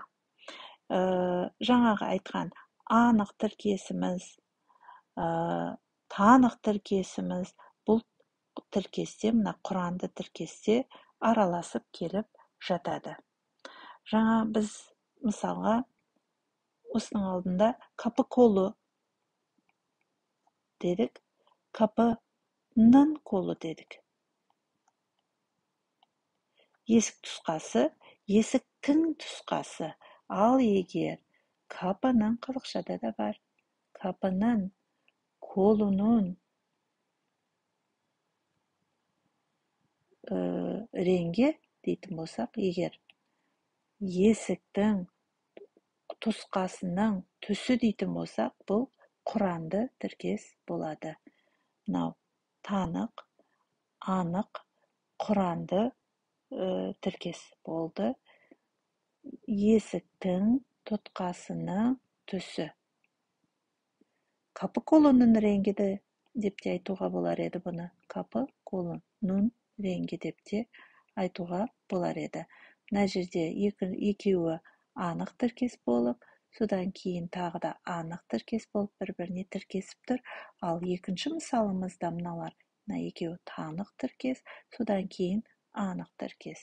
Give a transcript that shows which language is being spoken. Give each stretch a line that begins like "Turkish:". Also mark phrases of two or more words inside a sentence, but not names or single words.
Kazakh: Жаңағы айтқан анық тіркесіміз, танық тіркесіміз, бұл тіркесте, мына құранды тіркесте араласып келіп жатады. Жаңа біз мысалға осының алдында
Turkish: kapı kolu
Kazakh: дедік,
Turkish: kapının kolu
Kazakh: дедік. Есік тұсқасы, есіктің тұсқасы. Ал егер kapının қазақшада да бар.
Turkish: Kapının, kolunun
Kazakh: реңге дейтін болсақ, егер есіктің тұсқасының түсі дейтін болсақ, бұл құранды тіркес болады. Мынау танық, анық, құранды тіркес болды. Есіктің тұтқасының түсі.
Turkish: Kapı kolunun rengi de
Kazakh: деп те айтуға болар еді бұны.
Turkish: Kapı kolunun rengi
Kazakh: деп те айтуға болар еді. Мына жерде екеуі анық тіркес болып, содан кейін тағы да анық тіркес болып бір-біріне тіркесіп тұр. Ал екінші мысалымызда мыналар, мына екеуі танық тіркес, содан кейін анық тіркес.